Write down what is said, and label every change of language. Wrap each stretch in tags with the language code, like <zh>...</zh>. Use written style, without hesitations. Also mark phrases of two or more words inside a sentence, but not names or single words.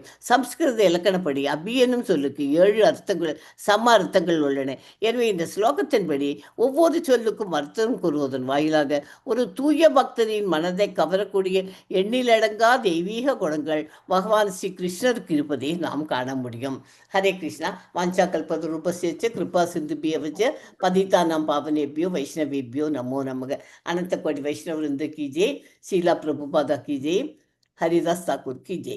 <ta>சம்ஸ்கிருத இலக்கணப்படி அபி என்னும் சொல்லுக்கு 7 சம அர்த்தங்கள் உள்ளன. எனவே இந்த ஸ்லோகத்தின்படி ஒவ்வொரு சொல்லுக்கும் அர்த்தம் கூறுவதன் வாயிலாக ஒரு தூய பக்தரின் மனதை கவரக்கூடிய எண்ணிலடங்கா தெய்வீக குணங்கள் பகவான் ஸ்ரீ கிருஷ்ணருக்கு இருப்பதை நாம் காண முடியும்.</ta> <sa>हरे कृष्णा। वाञ्छा कल्पतरूपस्य कृपा सिंधुभ्यश्च पतितानां पावनेभ्यो वैष्णवेभ्यो नमो नमः.</sa> <hi>अनंत कोटि वैष्णव वृंद की जय. शीला प्रभुपादा की जय. हरिदास ठाकुर की जय.</hi>